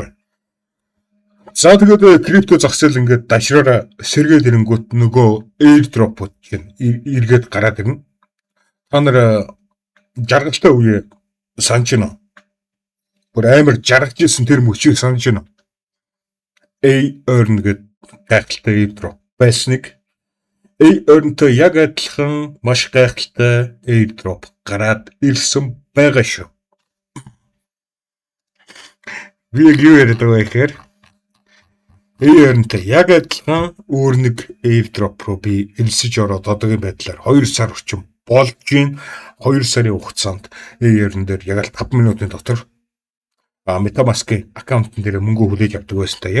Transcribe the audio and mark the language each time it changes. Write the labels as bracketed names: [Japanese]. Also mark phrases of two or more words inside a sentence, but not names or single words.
[Mongolian] За тэгээд крипто зах зээл ингээд дашраараа сэргээд ирэнгүүт нөгөө airdrop-ууд чинь эргээд гараад ирнэ. Та нар жаргалтай үе санаж байна уу? Бүр амар жаргаж исэн тэр мөчийг санаж байна уу? A-earn гэдэг гайхалтай airdrop байсныг A-earn-тэй яг адилхан маш гайхалтай airdrop гараад ирсэн байгаа шүү. Би юу яриад байгаа гэхээр A-earn-тэй яг адилхан өөр нэг airdrop руу би элсэж ороод одоогийн байдлаар 2 сар орчим болж гин 2 сарын хугацаанд A-earn дээр яг л 5 минутын дотор MetaMask аккаунтн дээр мөнгө хүлээж авдаг байсан та.